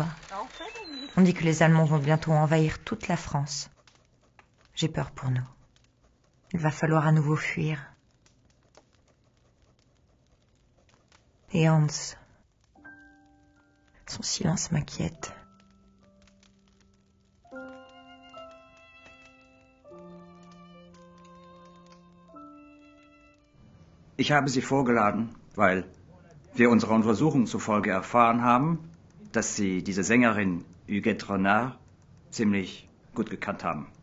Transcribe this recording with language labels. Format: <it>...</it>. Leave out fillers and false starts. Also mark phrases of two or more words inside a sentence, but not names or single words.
<fr>On dit que les Allemands vont bientôt envahir toute la France. J'ai peur pour nous. Il va falloir à nouveau fuir. Et Hans, son silence m'inquiète.</fr> <de>Ich habe Sie vorgeladen, weil wir unserer Untersuchung zufolge erfahren haben, dass Sie diese Sängerin Huguette Renard ziemlich gut gekannt haben.</de>